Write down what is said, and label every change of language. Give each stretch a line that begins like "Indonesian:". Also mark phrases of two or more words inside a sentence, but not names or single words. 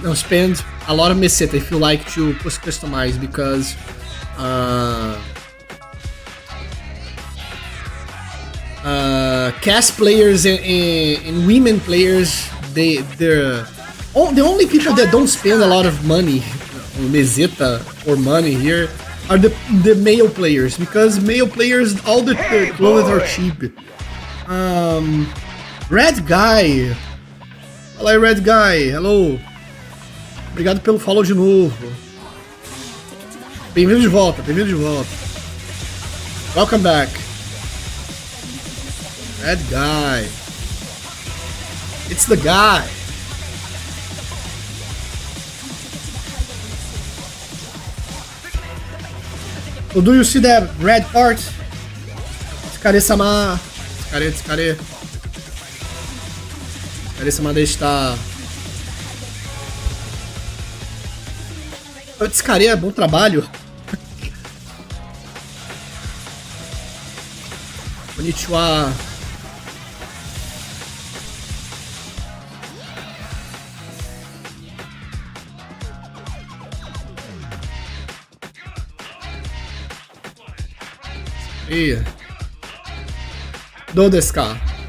English: No, spend a lot of meseta if you like to customize, because cast players and women players, they're the only people that don't spend a lot of money on meseta or money here are the male players, because male players, all the clothes are cheap. Red Guy. Olá, Red Guy. Hello.
Portuguese: Obrigado pelo follow de novo. Bem-vindo de volta, bem-vindo de volta.
English: Welcome back. Red Guy. It's the guy. So do you see that red part?
Japanese: Tsukare-sama. Tsukare. 疲れさまでした. Tsukare,
Portuguese: bom trabalho.
Japanese: Konnichiwa. え、どうですか?